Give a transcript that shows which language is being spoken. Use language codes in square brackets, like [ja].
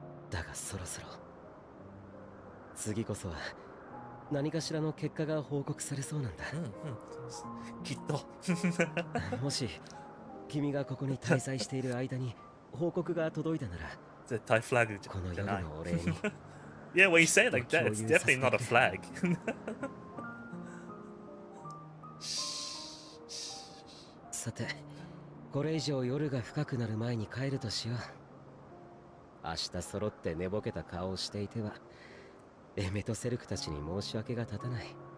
[ja] だがそろそろ次こそは何かしらの結果が報告されそうなんだ。きっと。もし君がここに滞在している間に報告が届いたなら、絶対フラグこのじゃない。夜のお礼に。 [en] Yeah, when you say it like that, it's definitely not a flag. [ja] さて、これ以上夜が深くなる前に帰るとしよう。明日揃って寝ぼけた顔をしていては、エメとセルクたちに申し訳が立たない。